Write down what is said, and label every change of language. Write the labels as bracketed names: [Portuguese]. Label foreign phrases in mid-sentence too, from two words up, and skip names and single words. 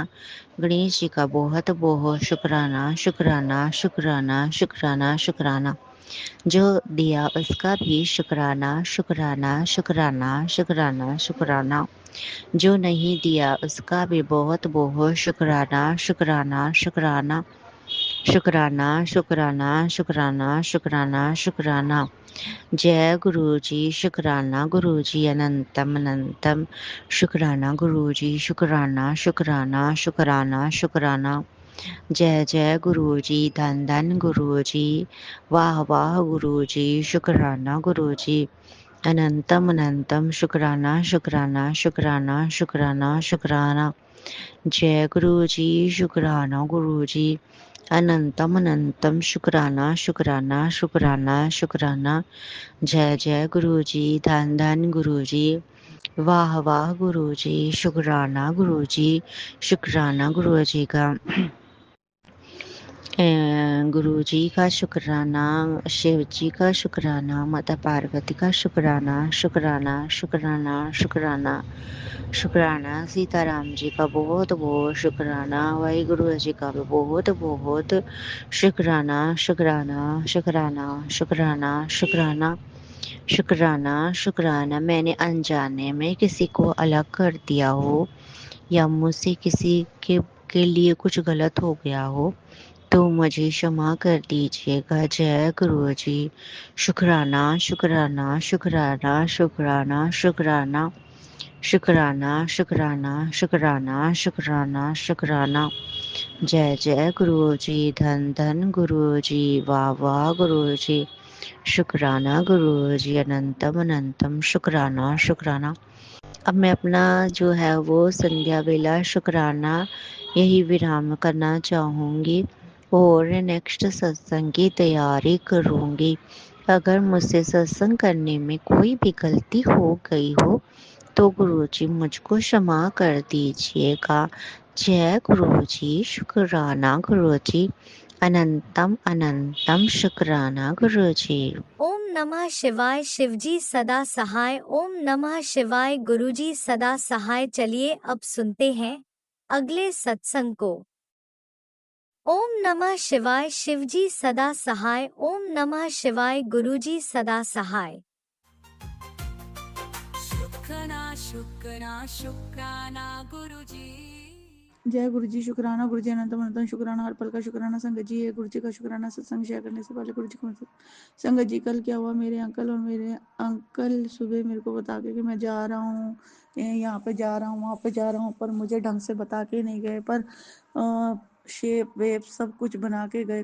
[Hindi] गणेश जी का बहुत बहुत शुक्राना शुक्राना शुक्राना शुक्राना शुक्राना। जो दिया उसका भी शुक्राना शुक्राना शुक्राना शुक्राना शुक्राना। जो नहीं दिया उसका भी बहुत बहुत शुक्राना शुक्राना शुक्राना शुक्राना शुक्राना शुक्राना शुक्राना शुक्राना। जय गुरु जी, शुक्राना गुरु जी, अनंतम अनंतम शुक्राना गुरु जी, शुक्राना शुक्राना शुक्राना शुक्राना। जय जय गुरु जी, धन धन गुरु जी, वाह वाह गुरु जी, शुक्राना गुरु जी, अनंतम अनंतम शुक्राना शुक्राना शुक्राना शुक्राना शुक्राना। जय गुरु जी, शुक्राना गुरु जी, अनंतम अनंतम शुक्राना शुक्राना शुक्राना शुक्राना। जय जय गुरु जी, धन धन गुरु जी, वाह वाह गुरु जी, शुक्राना गुरु जी, शुक्राना गुरु जी का। गुरु जी का शुक्राना, शिव जी का शुक्राना, माता पार्वती का शुक्राना, शुक्राना शुक्राना शुक्राना शुक्राना, सीताराम जी का बहुत बहुत शुक्राना, वाहिगुरु जी का भी बहुत बहुत शुक्राना शुक्राना शुक्राना शुक्राना शुक्राना शुक्राना शुक्राना। मैंने अनजाने में किसी को अलग कर दिया हो या मुझसे किसी के लिए कुछ गलत हो गया हो तो मुझे क्षमा कर दीजिएगा। जय गुरु जी। शुक्राना शुक्राना शुक्राना शुक्राना शुक्राना शुक्राना शुक्राना शुक्राना शुक्राना शुक्राना। जय जय गुरु जी, धन धन गुरु जी, वाह वाह गुरु जी, शुक्राना गुरु जी, अनंतम अनंतम शुक्राना शुक्राना। अब मैं अपना जो है वो संध्या वेला शुक्राना यही विराम करना चाहूँगी और नेक्स्ट सत्संग की तैयारी करूँगी। अगर मुझसे सत्संग करने में कोई भी गलती हो गई हो तो गुरुजी मुझको क्षमा कर दीजिएगा। जय गुरुजी, शुक्राना गुरुजी, अनंतम अनंतम शुक्राना गुरुजी। [Sanskrit] ओम नमः शिवाय। [Hindi] शिवजी सदा सहाय। [Sanskrit] ओम नमः शिवाय। [Hindi] गुरुजी सदा सहाय। चलिए अब सुनते हैं अगले सत्संग को। [Sanskrit] ओम नमः शिवाय। [Hindi] शिवजी सदा सहाय। [Sanskrit] ओम नमः शिवाय। [Hindi] गुरुजी सदा सहाय। शुक्राना शुक्राना शुक्राना गुरुजी। जय गुरु जी। शुक्राना गुरु जी, अनंतम अनंतम शुक्राना, हर पल का शुक्राना संगत जी है। गुरु जी का शुक्राना। सत्संग शेयर करने से पहले गुरु जी को संगत जी, कल क्या हुआ, मेरे अंकल सुबह मेरे को बता के कि मैं जा रहा हूँ, यहाँ पे जा रहा हूँ, वहाँ पे जा रहा हूँ, पर मुझे ढंग से बता के नहीं गए, पर शेप वेप सब कुछ बना के गए।